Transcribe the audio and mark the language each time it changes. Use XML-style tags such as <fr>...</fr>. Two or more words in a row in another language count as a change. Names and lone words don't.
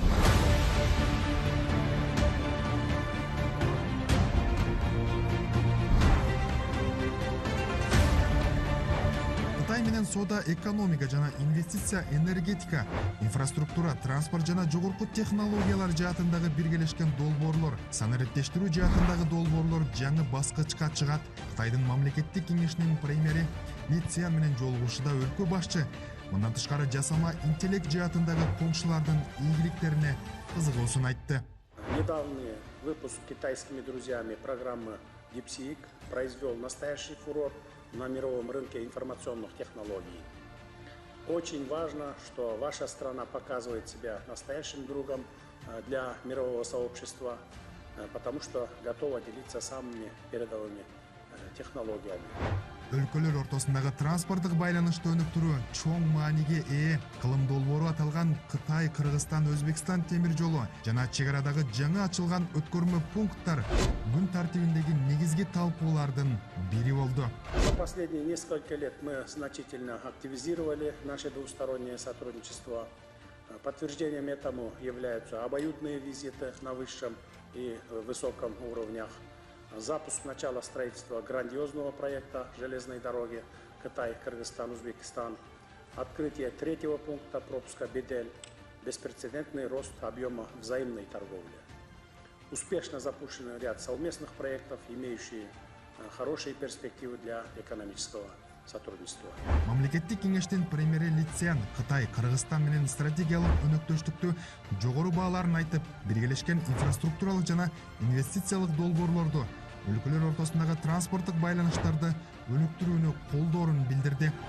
<ky>Кытай менен соода, экономика жана инвестиция, энергетика, инфраструктура, транспорт жана жогорку технологиялар жаатындагы биргелешкен долбоорлор, санариптештирүү жаатындагы долбоорлор жаңы баскычка чыгат. Кытайдын мамлекеттик кеңешинин премьери Ли Цзян менен жолугушууда өлкө башчы мындан тышкары жасама интеллект жаатындагы коңшулардын ийгиликтерине кызыгуусун айтты.</ky> <ru>Недавний выпуск китайскими друзьями программы DeepSeek произвел настоящий фурор на мировом рынке информационных технологий. Очень важно, что ваша страна показывает себя настоящим другом для мирового сообщества, потому что готова делиться самыми передовыми технологиями.</ru> <ky>Өлкөлөр ортосундагы транспорттук байланышты өнүктүрүү чоң мааниге ээ. Кылым долбоору аталган Кытай, Кыргызстан, Өзбекстан темир жолу жана чек арадагы жаңы ачылган өткөрмө пункттар күн тартибиндеги негизги талкуулардын бири болду.</ky> <ru>За последние несколько лет мы значительно активизировали наше двустороннее сотрудничество. Подтверждением этому являются обоюдные визиты на высшем и высоком уровнях. Запуск начала строительства грандиозного проекта железной дороги Китай, Кыргызстан, Узбекистан, открытие третьего пункта пропуска Бедель, беспрецедентный рост объема взаимной торговли. Успешно запущен ряд совместных проектов, имеющие хорошие перспективы для экономического сотрудничества.</ru> <ky>Мамлекеттик кеңештин премьери Ли Цзян Кытай, Кыргызстан менен стратегиялык өнөктөштүктү жогору бааларын айтып, биргелешкен инфраструктуралык жана инвестициялык долбоорлорду, өлкөлөр ортосундагы транспорттук байланыштарды өнүктүрүүнү колдоорун билдирди.</ky>